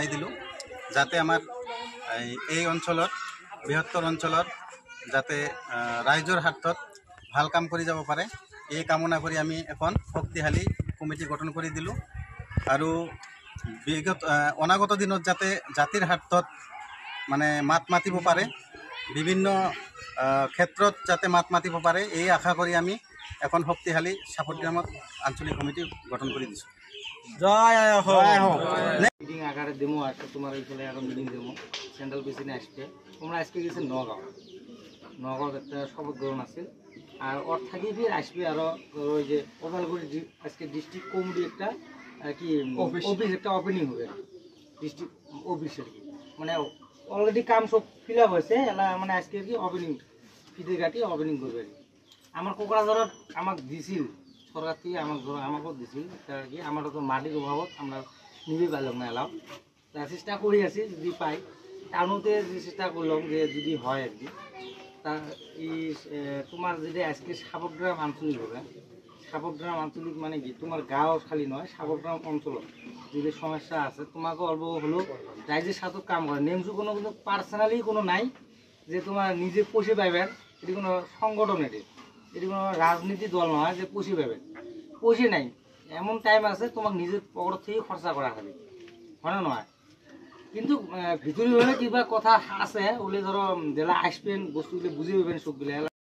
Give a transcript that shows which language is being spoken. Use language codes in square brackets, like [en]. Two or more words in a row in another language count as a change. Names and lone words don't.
[as] দিলোঁ যাতে আমাৰ এই অঞ্চলত বৃহত্তৰ অঞ্চলত যাতে ৰাইজৰ স্বাৰ্থত ভাল কাম কৰি যাব পাৰে এই কামনা কৰি আমি এখন শক্তিশালী কমিটি গঠন কৰি দিলোঁ আৰু অনাগত দিনত যাতে জাতিৰ স্বাৰ্থত মানে মাত মাতিব পাৰে বিভিন্ন ক্ষেত্ৰত যাতে মাত মাতিব পাৰে এই আশা কৰি আমি এখন শক্তিশালী সাপটগ্রামত আঞ্চলিক কমিটি গঠন করে দিছো। [bn] জয় হোক মিটিং আকারে দেবো একটা তোমার এইখানে এখন মিটিং দেবো [en] central president [bn] আসবে তোমরা আজকে গেছে নগাঁও একটা শপথ গ্রহণ আছে আর ওর থাকি ফির আসবে আরও ওই যে ওদালগুড়ি আজকে [en] district committee [bn] একটা কি অফিস একটা ওপেনিং হবে ডিস্ট্রিক্ট অফিসের কি মানে অলরেডি কাম সব [en] fill up [bn] হয়েছে এলা মানে আজকে কি ওপেনিং ফিতে কাটি ওপেনিং করবে আর কি আমার কোকড়াঝড়ত আমাক দিছিল সরকার থেকে আমাকেও দিছিল আর কি আমার তো মাটির অভাবত আমরা নিবে পারলাম না এলাও তা চেষ্টা করে আছি যদি পাই টাউনতে চেষ্টা করলাম যে যদি হয় আর কি তা এই তোমার যদি আজকে সাপটগ্রাম আঞ্চলিক হবে সাপটগ্রাম আঞ্চলিক মানে কি তোমার গাঁও খালি নয় সাপটগ্রাম অঞ্চলত যদি সমস্যা আছে তোমাকে অল্প হলেও রাইজের সাথে কাম করে নেমসু কোনো কিন্তু পার্সোনালি কোনো নাই যে তোমার নিজে পোষে পাইবেন এটি কোনো সংগঠন এটি কোনো রাজনীতি দল নয় যে পুষি পাবে পুষি নাই এমন টাইম আছে তোমাকে নিজের পকেট থেকে খরচা করা হবে হয় না নয় কিন্তু ভিতরি হলে কিবা কথা আছে ওগুলি ধরো জেলা আসবেন বস্তুগুলি বুঝে পাবেন সবগুলো